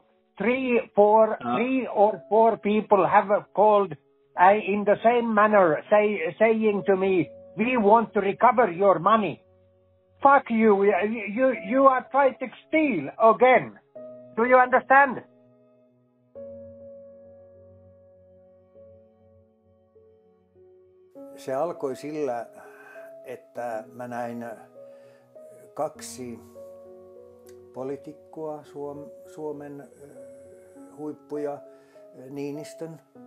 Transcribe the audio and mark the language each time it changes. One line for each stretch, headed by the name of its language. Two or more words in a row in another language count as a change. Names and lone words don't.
English: Three or four people have called in the same manner, saying to me, "We want to recover your money." Fuck you! You are trying to steal again. Do you understand?
Finnish: Se alkoi sillä, että mä näin kaksi poliitikkoa, Suomen huippuja, Niinistön